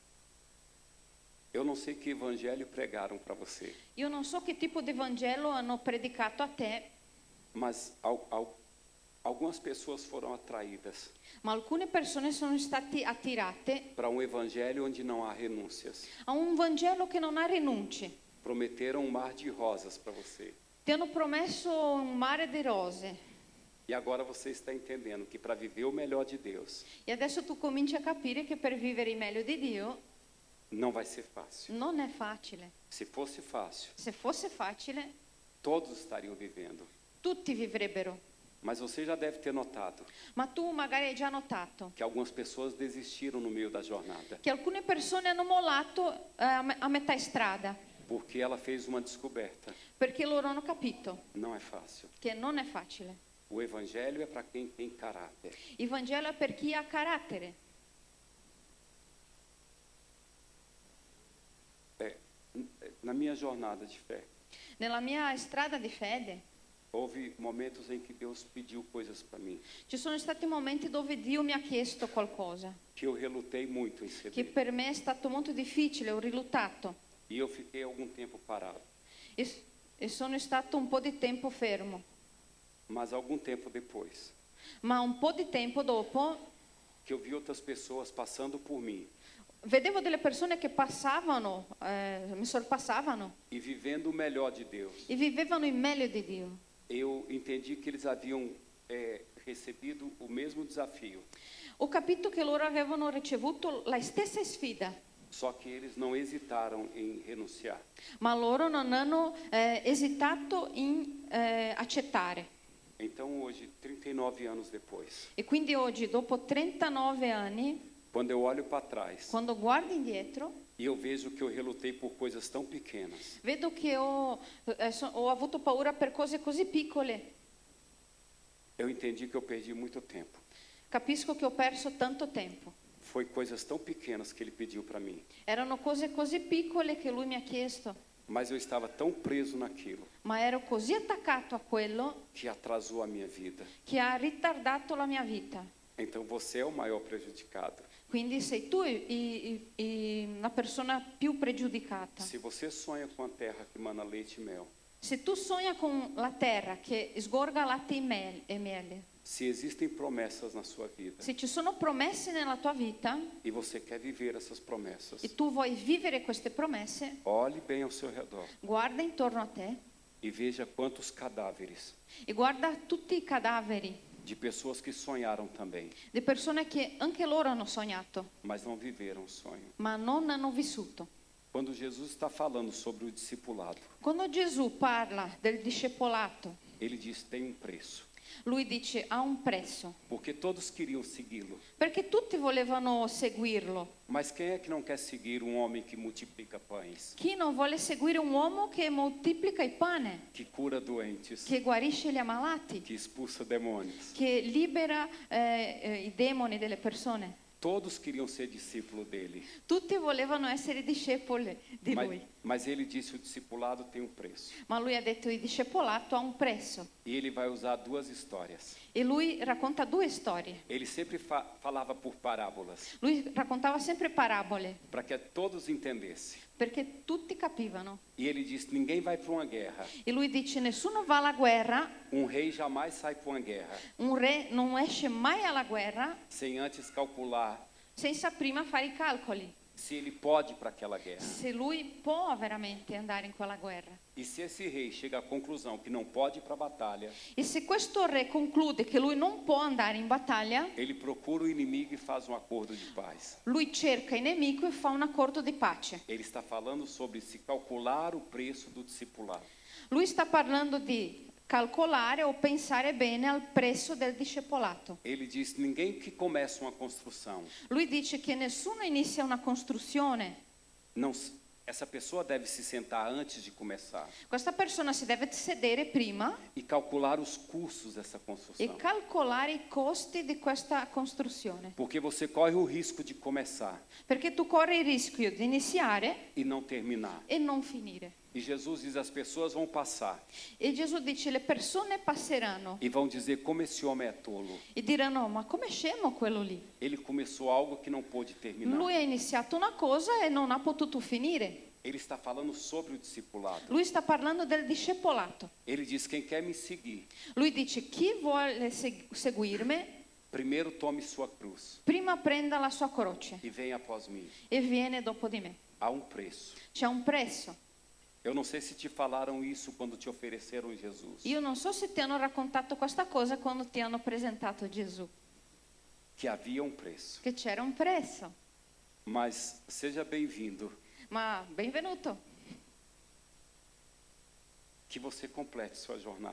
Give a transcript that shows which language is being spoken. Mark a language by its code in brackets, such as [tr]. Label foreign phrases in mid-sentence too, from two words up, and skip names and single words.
[pt] Eu não sei que evangelho pregaram para você, [it] Io non so che tipo di Vangelo hanno predicato a te, [pt] mas algumas pessoas foram atraídas [it] ma alcune persone sono state attirate [pt] para um evangelho onde não há renúncias. [it] a un Vangelo che non ha rinunce. [pt] Prometeram um mar de rosas para você. [it] Ti hanno promesso un mare di rose [pt] E agora você está entendendo que para viver o melhor de Deus, [it] e adesso tu cominci a capire che per vivere il meglio di Dio [pt] não vai ser fácil. [it] non è facile. [pt] Se fosse fácil, [it] Se fosse facile, [pt] todos estariam vivendo. [it] tutti vivrebbero. [pt] Mas você já deve ter notado [it] Ma tu magari hai già notato [pt] que algumas pessoas desistiram no meio da jornada, [it] che alcune persone hanno mollato a metà strada [pt] porque ela fez uma descoberta. [it] perché loro hanno capito [pt] Não é fácil. [it] che non è facile. [pt] O evangelho é para quem tem caráter. [it] Il Vangelo è per chi ha carattere. [pt] Na minha jornada de fé, [it] Nella mia strada di fede [pt] houve momentos em que Deus pediu coisas para mim, [it] ci sono stati momenti dove Dio mi ha chiesto qualcosa [pt] que eu relutei muito em [it] che [pt] ceder. [it] per me è stato molto difficile, ho riluttato [pt] E eu fiquei algum tempo parado. [it] e sono stato un po' di tempo fermo. [pt] Mas algum tempo depois, [it] Ma un po' di tempo dopo [pt] que eu vi outras pessoas passando por mim [it] vedevo delle persone che passavano, mi sorpassavano [pt] e vivendo o melhor de Deus, [it] e vivevano il meglio di Dio. [pt] eu entendi que eles haviam recebido o mesmo desafio, [it] Ho capito che loro avevano ricevuto la stessa sfida, [pt] só que eles não hesitaram em renunciar. [it] ma loro non hanno esitato in accettare. [pt] Então hoje, 39 anos depois, [it] E quindi oggi, dopo 39 anni, [pt] quando eu olho para trás [it] quando guardo indietro, [pt] E eu vejo que eu relutei por coisas tão pequenas. [it] Vedo che ho avuto paura per cose così piccole. [pt] Eu entendi que eu perdi muito tempo. [it] Capisco che ho perso tanto tempo. [pt] Foi coisas tão pequenas que ele pediu para mim. [it] Erano cose così piccole che lui mi ha chiesto, [pt] Mas eu estava tão preso naquilo [it] ma ero così attaccato a quello [pt] que atrasou a minha vida. [it] che ha ritardato la mia vita. [pt] Então você é o maior prejudicado. [it] Quindi sei tu la persona più pregiudicata. [pt] Se você sonha com a terra que mana leite e mel, [it] Se tu sogna con la terra che sgorga latte e miele, [pt] se existem promessas na sua vida [it] se ci sono promesse nella tua vita [pt] e você quer viver essas promessas, [it] e tu vuoi vivere queste promesse, [pt] olhe bem ao seu redor [it] guarda intorno a te [pt] e veja quantos cadáveres [it] e guarda tutti i cadaveri [pt] de pessoas que sonharam também, [it] di persone che anche loro hanno sognato, [pt] mas não viveram o sonho. [it] ma non hanno vissuto. [pt] Quando Jesus está falando sobre o discipulado, [it] Quando Gesù parla del discepolato, [pt] ele diz tem um preço, [it] lui dice ha un prezzo, [pt] porque todos queriam segui-lo. [it] perché tutti volevano seguirlo. [pt] Mas quem é que não quer seguir um homem que multiplica pães, [it] Chi non vuole seguire un uomo che moltiplica il pane, [pt] que cura doentes, [it] che guarisce gli ammalati, [pt] que expulsa demônios? [it] che libera i demoni delle persone? [pt] Todos queriam ser discípulo dele. [it] Tutti volevano essere discepoli di lui, [pt] Mas ele disse o discipulado tem um preço. [it] ma lui ha detto il discepolato ha un prezzo. [pt] E ele vai usar duas histórias. [it] E lui racconta due storie. [pt] Ele sempre falava por parábolas, [it] Lui raccontava sempre parabole, [pt] para que todos entendessem. [it] perché tutti capivano. [pt] E ele disse, ninguém vai para uma guerra. [it] E lui dice nessuno va alla guerra, [pt] Um rei jamais sai para uma guerra [it] un re non esce mai alla guerra [pt] sem antes calcular [it] senza prima fare i calcoli, [pt] se ele pode ir para aquela guerra. [it] se lui può veramente andare in quella guerra. [pt] E se esse rei chega à conclusão que não pode ir para a batalha, [it] E se questo re conclude che lui non può andare in battaglia, [pt] ele procura o inimigo e faz um acordo de paz. [it] lui cerca il nemico e fa un accordo di pace. [pt] Ele está falando sobre se calcular o preço do discipulado. [it] Lui sta parlando di calcolare o pensare bene al prezzo del discepolato. [pt] Ele diz, ninguém que começa uma construção, [it] Lui dice che nessuno inizia una costruzione. [pt] essa pessoa deve se sentar antes de começar [it] Questa persona si deve sedere prima [pt] e calcular os custos dessa [it] e [pt] construção. [it] calcolare i costi di questa costruzione. [pt] Porque você corre o risco de começar [it] Perché tu corri il rischio di iniziare [pt] e não terminar. [it] e non finire. [pt] E Jesus diz, as pessoas vão passar [it] E Gesù dice le persone passeranno [pt] e vão dizer como esse homem é tolo. [it] e diranno ma com'è scemo quello lì? [pt] Ele começou algo que não pôde terminar. [it] Lui ha iniziato una cosa e non ha potuto finire. [pt] Ele está falando sobre o discipulado. [it] Lui sta parlando del discepolato. [pt] Ele diz, quem quer me seguir, [it] Lui dice chi vuole seguirmi [pt] primeiro tome sua cruz [it] prima prenda la sua croce [pt] e venha após mim. [it] e viene dopo di me. [pt] Há um preço. [it] C'è un prezzo. [pt] Eu não sei se te falaram isso quando te ofereceram Jesus, [it] Io non so se ti hanno raccontato questa cosa quando ti hanno presentato Gesù, [pt] que havia um preço. [it] che c'era un prezzo. [pt] Mas seja bem-vindo, [it] Ma benvenuto, [pt] que você complete sua jornada.